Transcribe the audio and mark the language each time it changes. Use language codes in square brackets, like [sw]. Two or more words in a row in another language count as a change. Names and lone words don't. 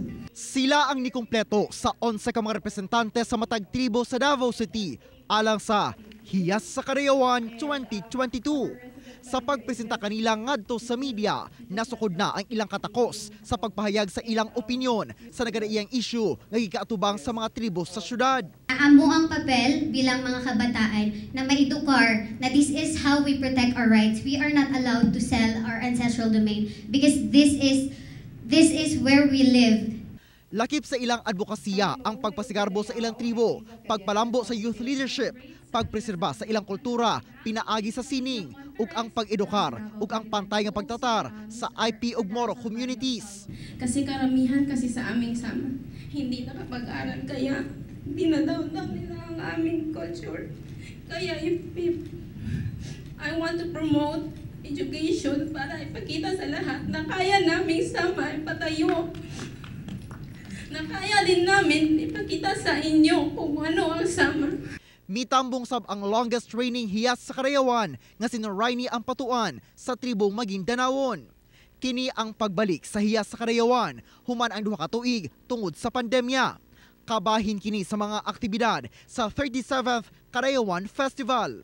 [ceb] Sila ang nikumpleto sa 11 ka mga representante sa matag tribo sa Davao City alang sa Hiyas sa Kadawayan 2022. Sa pagpresenta kanila ngadto sa media, nasukod na ang ilang katakos sa pagpahayag sa ilang opinyon sa nagadaiyang issue nga gikaatubang sa mga tribo sa syudad. [tl] Amo ang papel bilang mga kabataan na maidukar na [en] this is how we protect our rights. We are not allowed to sell our ancestral domain because this is where we live. [ceb] Lakip sa ilang advokasya ang pagpasigarbo sa ilang tribo, pagpalambo sa [en] youth leadership, [ceb] pagpreserba sa ilang kultura, pinaagi sa sining, ug ang pag-edukar, ug ang pantay nga pagtatar sa IP ug Moro communities. [tl] Kasi karamihan kasi sa aming sama, hindi nakapag-aral kaya dinadaw nila ang aming culture. Kaya [en] if I want to promote education [tl] para ipakita sa lahat na kaya naming sama ipatayo. Na kaya din namin ipakita sa inyo kung ano ang sama. [ceb] Mitambong sab ang [en] longest reigning [ceb] Hiyas sa Kadawayan nga si Rainy ang patuan sa tribong Maguindanaon. Kini ang pagbalik sa Hiyas sa Kadawayan human ang 2 ka tuig tungod sa pandemya. Kabahin kini sa mga aktibidad sa 37th Kadawayan Festival.